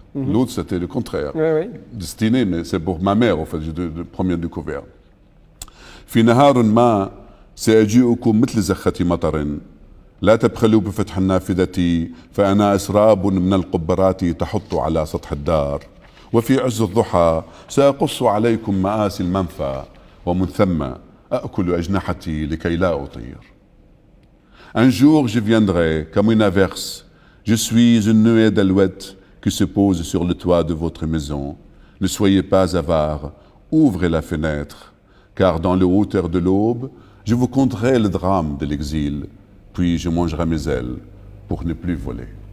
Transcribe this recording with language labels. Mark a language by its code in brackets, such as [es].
[fr] L'autre, c'était le contraire. Oui. Destiné, mais c'est pour ma mère, en fait, j'ai le premier découvert. [ar] في نهار ما سأجيئكم مثل زخة مطر لا تبخلوا بفتح النافذة فأنا أسراب من القبرات تحط على سطح الدار وفي عز الضحى سأقص عليكم مآسي المنفى ومن ثم أأكل أجنحتي لكي لا أطير. [fr] Un jour je viendrai comme une averse, je suis une nuée d'alouettes qui se pose sur le toit de votre maison. Ne soyez pas avares, ouvrez la fenêtre, car dans les hauteurs de l'aube, je vous conterai le drame de l'exil, puis je mangerai mes ailes pour ne plus voler.